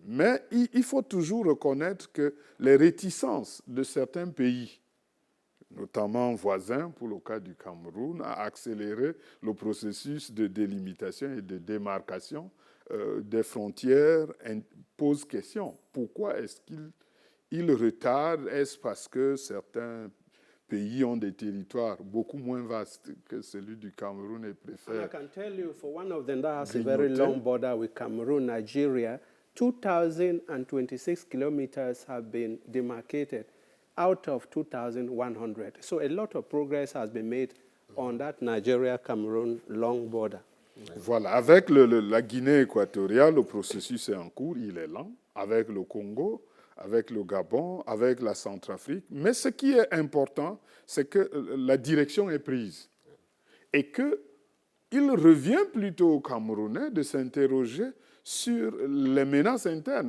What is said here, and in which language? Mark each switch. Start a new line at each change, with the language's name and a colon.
French: Mais il faut toujours reconnaître que les réticences de certains pays, notamment voisins, pour le cas du Cameroun, à accélérer le processus de délimitation et de démarcation des frontières pose question. Pourquoi est-ce qu'il retarde? Est-ce parce que certains pays ont des territoires beaucoup moins vastes que celui du Cameroun et préfèrent...
English: I can tell you, for one of them that has a very long border with Cameroon, Nigeria, 2,026 kilometers have been demarcated out of 2,100. So a lot of progress has been made on that Nigeria-Cameroon long border.
French: Voilà, avec la Guinée équatoriale, le processus est en cours, il est lent. Avec le Congo, avec le Gabon, avec la Centrafrique. Mais ce qui est important, c'est que la direction est prise. Et qu'il revient plutôt aux Camerounais de s'interroger sur les menaces internes.